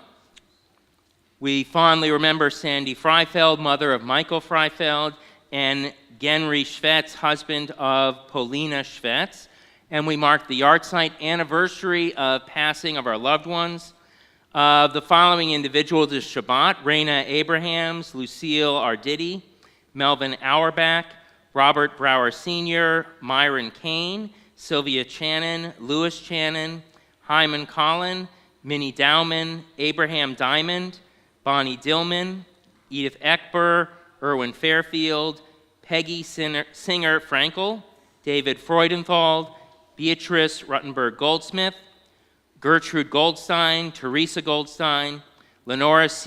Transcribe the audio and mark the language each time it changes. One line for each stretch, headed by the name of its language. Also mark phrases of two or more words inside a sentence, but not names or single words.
English: We fondly remember Sandy Freifeld, mother of Michael Freifeld, and Genry Schvetz, husband of Polina Schvetz. And we mark the yahrzeit anniversary of passing of our loved ones. The following individuals is Shabbat: Raina Abrahams, Lucille Arditi, Melvin Auerbach, Robert Brower Sr., Myron Kane, Sylvia Channon, Louis Channon, Hyman Collin, Minnie Dowman, Abraham Diamond, Bonnie Dillman, Edith Eckber, Erwin Fairfield, Peggy Singer Frankel, David Freudenthal, Beatrice Ruttenberg Goldsmith, Gertrude Goldstein, Teresa Goldstein, Lenora C.